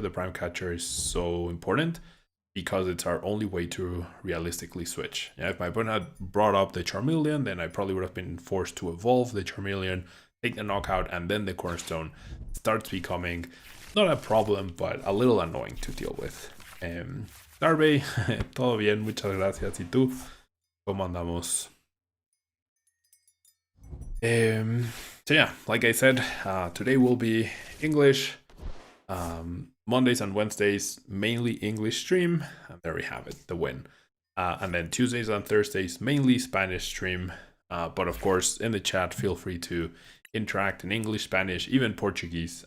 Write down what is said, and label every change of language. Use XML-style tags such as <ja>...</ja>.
<en>The Prime Catcher is so important because it's our only way to realistically switch. Yeah, if my opponent had brought up the Charmeleon, then I probably would have been forced to evolve the Charmeleon, take the knockout, and then the cornerstone starts becoming not a problem, but a little annoying to deal with.</en> <es>Darby, todo bien, muchas gracias. ¿Y tú? ¿Cómo andamos?</es> <en>So yeah, like I said, today will be English. Mondays and Wednesdays, mainly English stream. And there we have it, the win. And then Tuesdays and Thursdays, mainly Spanish stream. But of course, in the chat, feel free to interact in English, Spanish, even Portuguese.</en>